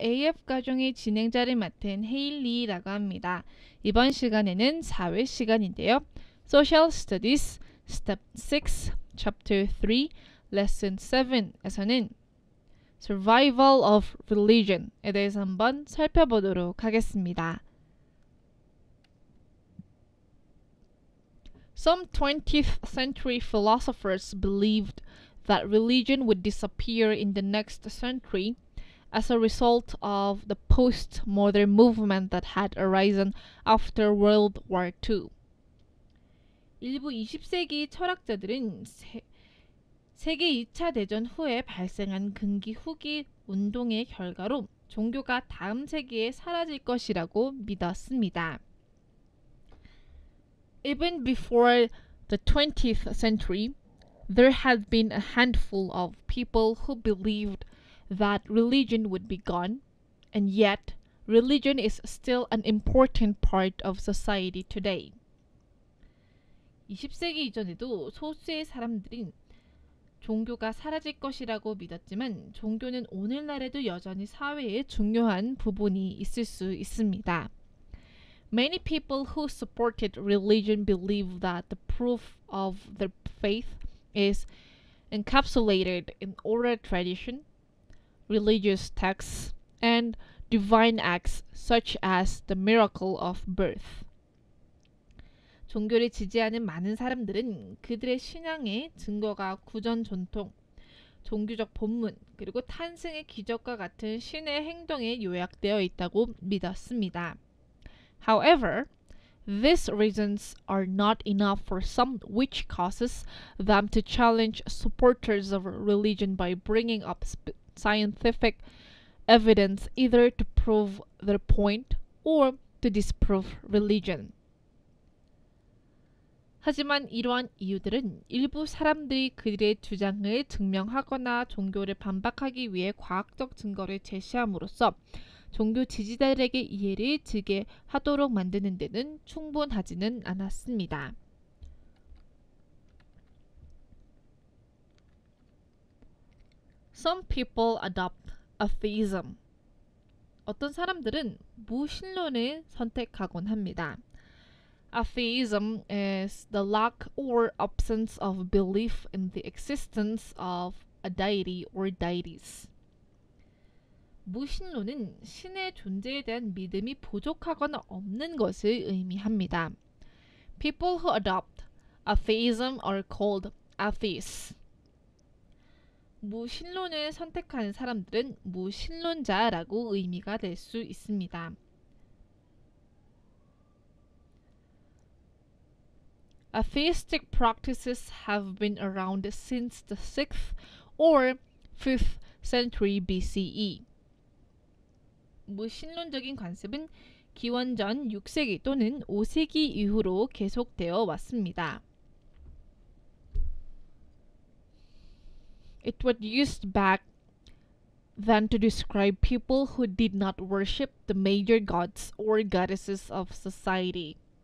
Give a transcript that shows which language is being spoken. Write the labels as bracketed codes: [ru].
[ko] AF 가정의 진행자를 맡은 헤일리라고 합니다. 이번 시간에는 4회 시간인데요. Social Studies Step 6, Chapter 3, Lesson 7에서는 Survival of Religion에 대해서 한번 살펴보도록 하겠습니다. [en] Some 20th century philosophers believed that religion would disappear in the next century as a result of the post-modern movement that had arisen after World War II. [ko] 일부 20세기 철학자들은 세계 2차 대전 후에 발생한 근기 후기 운동의 결과로 종교가 다음 세기에 사라질 것이라고 믿었습니다. [en] Even before the 20th century, there had been a handful of people who believed that religion would be gone, and yet religion is still an important part of society today. [ko] 20세기 이전에도 소수의 사람들이 종교가 사라질 것이라고 믿었지만 종교는 오늘날에도 여전히 사회의 중요한 부분이 있을 수 있습니다. [en] Many people who supported religion believe that the proof of their faith is encapsulated in oral tradition, religious texts, and divine acts such as the miracle of birth. [ko] 종교를 지지하는 많은 사람들은 그들의 신앙의 증거가 구전 전통, 종교적 본문, 그리고 탄생의 기적과 같은 신의 행동에 요약되어 있다고 믿었습니다. [en] However, these reasons are not enough for some, which causes them to challenge supporters of religion by bringing up scientific evidence either to prove their point or to disprove religion. [ko] 하지만 이러한 이유들은 일부 사람들이 그들의 주장을 증명하거나 종교를 반박하기 위해 과학적 증거를 제시함으로써 종교 지지자들에게 이해를 지게 하도록 만드는 데는 충분하지는 않았습니다. [en] Some people adopt atheism. [ko] 어떤 사람들은 무신론을 선택하곤 합니다. [en] Atheism is the lack or absence of belief in the existence of a deity or deities. [ko] 무신론은 신의 존재에 대한 믿음이 부족하거나 없는 것을 의미합니다. [en] People who adopt atheism are called atheists. [ko] 무신론을 선택하는 사람들은 무신론자라고 의미가 될 수 있습니다. [en] Atheistic practices have been around since the 6th or 5th century BCE. [ko] 무신론적인 관습은 기원전 6세기 또는 5세기 이후로 계속되어 왔습니다. [en] It was used back then to describe people who did not worship the major gods or goddesses of society.